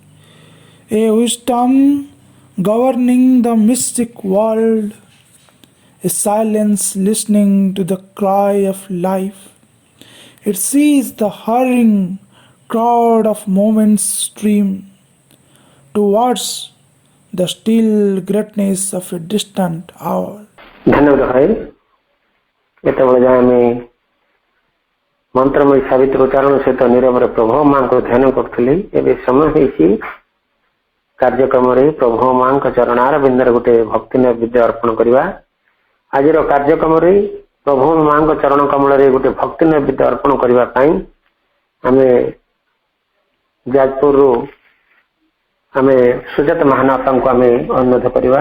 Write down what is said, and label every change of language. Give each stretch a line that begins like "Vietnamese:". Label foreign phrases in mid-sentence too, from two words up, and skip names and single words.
English: A wisdom governing the mystic world, a silence listening to the cry of life. It sees the hurrying crowd of moments stream towards the still greatness of a distant hour.
Odia: ଧନ୍ୟବାଦ ଭାଇ। ଏତେବେଳେ ଯାଏ ଆମେ ମନ୍ତ୍ରମୟୀ ସାବିତ୍ରୀ ଉଚ୍ଚାରଣ ସହିତ ନିରବରେ ପ୍ରଭୁ ମାଙ୍କ ଧ୍ୟାନ କରୁଥିଲି। ଏବେ ସମୟ ହେଇଛି କାର୍ଯ୍ୟକ୍ରମରେ ପ୍ରଭୁ ମାଙ୍କ ଚରଣାର ବିନ୍ଦରେ ଗୋଟେ ଭକ୍ତି ନୈବେଦ୍ୟ ଅର୍ପଣ କରିବା। ଆଜିର କାର୍ଯ୍ୟକ୍ରମରେ ପ୍ରଭୁ ମାଙ୍କ ଚରଣ କମଳରେ ଗୋଟେ ଭକ୍ତି ନୈବେଦ୍ୟ ଅର୍ପଣ କରିବା ପାଇଁ ଆମେ ଯାଜପୁରରୁ ଆମେ ସୁଜାତ ମହାନାପାଙ୍କୁ ଆମେ ଅନୁରୋଧ କରିବା।